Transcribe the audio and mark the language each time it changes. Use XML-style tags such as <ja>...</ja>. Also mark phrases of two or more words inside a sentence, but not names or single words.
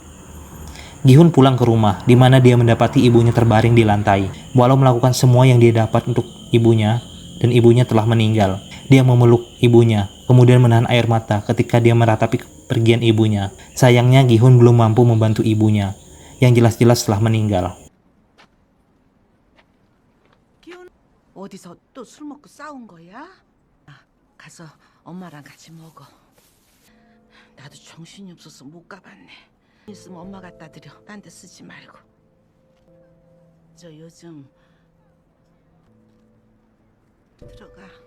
<id>Gi-hun pulang ke rumah, di mana dia mendapati ibunya terbaring di lantai. Walau melakukan semua yang dia dapat untuk ibunya, dan ibunya telah meninggal. Dia memeluk ibunya, kemudian menahan air mata ketika dia meratapi kepergian ibunya. Sayangnya Gi-hun belum mampu membantu ibunya, yang jelas-jelas telah meninggal.</id> <ko>어디서 또 술 먹고 싸운 거야? 가서 엄마랑 같이 먹어. 나도 정신이 없어서 못 가봤네. 있으면 엄마 갖다 드려. 딴 데 쓰지 말고. 저 요즘 들어가.</ko>